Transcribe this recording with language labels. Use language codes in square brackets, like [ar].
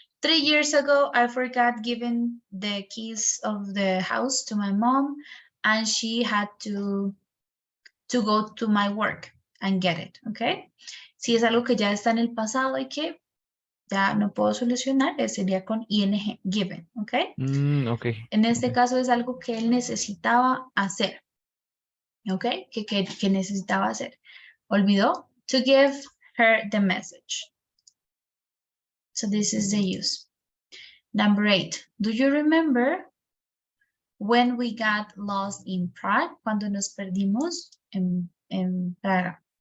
[en] 3 years ago, I forgot giving the keys of the house to my mom, and she had to go to my work and get it, ¿ok? [es] Si es algo que ya está en el pasado y que ya no puedo solucionar, sería con ing given, ¿ok? Ok. En este Ok. caso es algo que él necesitaba hacer, ¿ok? Que necesitaba hacer. [en] Olvidó to give her the message. So this is the use. Number 8, do you remember when we got lost in Prague? [es] Cuando nos perdimos en better.